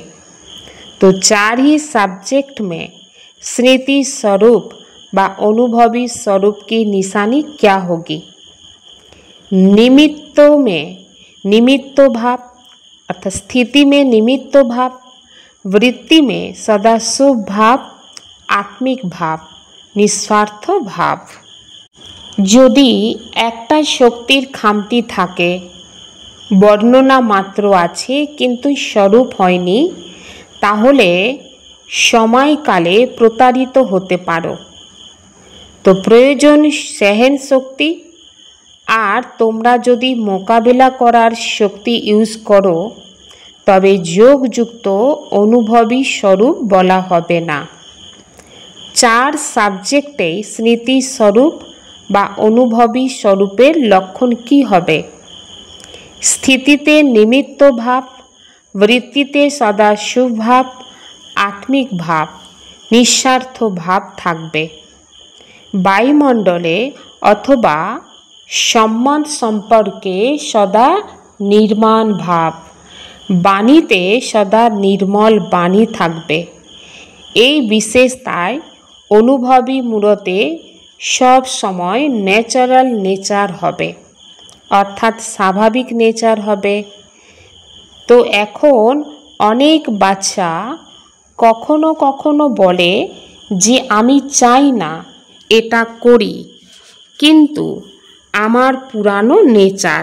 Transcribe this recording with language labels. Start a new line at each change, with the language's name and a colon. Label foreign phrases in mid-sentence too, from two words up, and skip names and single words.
Hindi: तो चार ही सब्जेक्ट में स्मृति स्वरूप व अनुभवी स्वरूप की निशानी क्या होगी? निमित्त भाव अर्थात स्थिति में निमित्त भाव, वृत्ति में सदा शुभ भाव, आत्मिक भाव, निस्वार्थ भाव।
Bangla: যদি একটা শক্তির খামতি থাকে, বর্ণনা মাত্র আছে কিন্তু স্বরূপ হয়নি, তাহলে সময়কালে প্রতারিত হতে পারো। তো প্রয়োজন সহন শক্তি, আর তোমরা যদি মোকাবেলা করার শক্তি ইউজ করো তবে যোগযুক্ত অনুভবী স্বরূপ বলা হবে না। 4 সাবজেক্টে স্মৃতি স্বরূপ বা অনুভবী স্বরূপের লক্ষণ কি হবে? স্থিতিতে নিমিত্ত ভাব, বৃত্তিতে সদা শুভ ভাব, আত্মিক ভাব, নিস্বার্থ ভাব থাকবে। বায়ুমণ্ডলে অথবা সম্বন্ধ সম্পর্কে সদা নির্মাণ ভাব, বাণীতে সদা নির্মল বাণী থাকবে। এই বিশেষতায় অনুভবী মূলতে সব সময়
English: natural nature
Bangla: হবে, অর্থাৎ স্বাভাবিক নেচার হবে। তো এখন অনেক বাচ্চা কখনো কখনো বলে যে আমি চাই না এটা করি, কিন্তু আমার পুরানো নেচার।